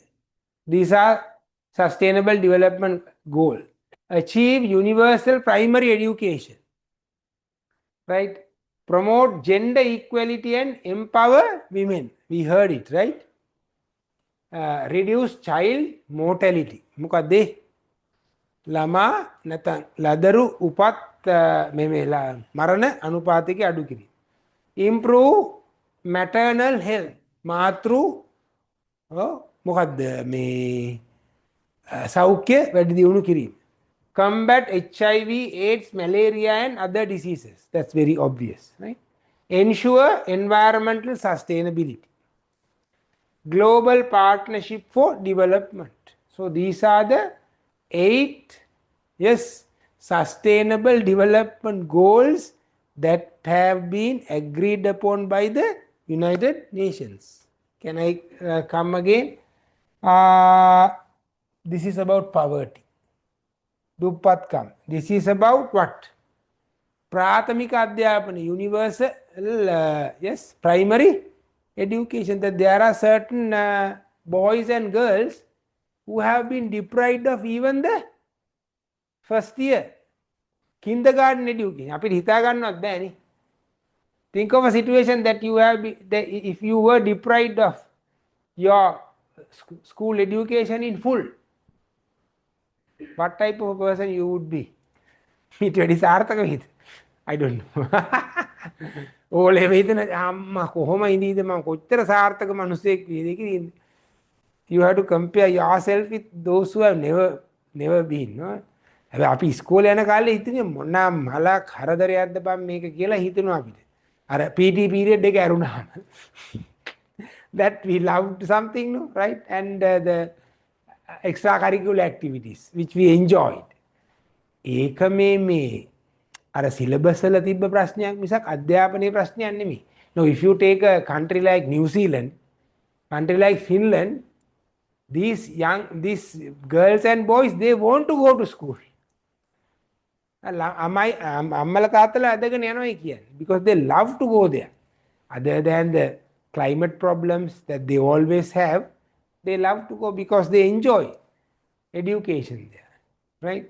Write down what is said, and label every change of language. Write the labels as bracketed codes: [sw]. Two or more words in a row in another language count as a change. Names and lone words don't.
[en] These are sustainable development goals. Achieve universal primary education. Right? Promote gender equality and empower women. We heard it, right? Reduce child mortality. [si] මොකක්ද? ළමා නැත්නම් ලදරු උපත් මරණ අනුපාතයක අඩු කිරීම. [en] Improve maternal health. [si] මාතෘ මොකක්ද මේ සෞඛ්‍ය වැඩි දියුණු කිරීම. [en] Combat HIV, AIDS, malaria and other diseases. That's very obvious, right? Ensure environmental sustainability. Global partnership for development. So these are the 8 sustainable development goals that have been agreed upon by the United Nations. Can I come again? This is about poverty. [si] දුප්පත්කම්. [en] This is about what? [si] ප්‍රාථමික අධ්‍යාපන, [en] universal primary education. That there are certain boys and girls who have been deprived of even the first year kindergarten education. [si] අපිට හිතා ගන්නවත් බෑනේ. [en] Think of a situation that you have if you were deprived of your school education in full. What type of a person you would be? [si] ඊට වැඩි සාර්ථක වෙයිද? [en] I don't know. [si] ඕලේ වෙයිද අම්මා කොහොම ඉඳීද මම කොච්චර සාර්ථක මිනිසෙක් වෙයිද කියලා. [en] You have to compare yourself with those who have never been. [si] හැබැයි අපි ඉස්කෝලේ යන කාලේ හිතන්නේ මොන මල කරදරයක්ද බම් මේක කියලා හිතනවා අපිට. අර [en] PT period [si] එක ඇරුණාම. [en] That we loved something, no? Right? And the extracurricular activities which we enjoyed. [si] ඒක මේ අර සිලබස් වල තිබ්බ ප්‍රශ්නයක් මිසක් අධ්‍යාපනයේ ප්‍රශ්නයක් නෙමෙයි. [en] Now if you take a country like New Zealand, country like Finland, these girls and boys, they want to go to school. Because they love to go there. Other than the climate problems that they always have, they love to go because they enjoy education there, right?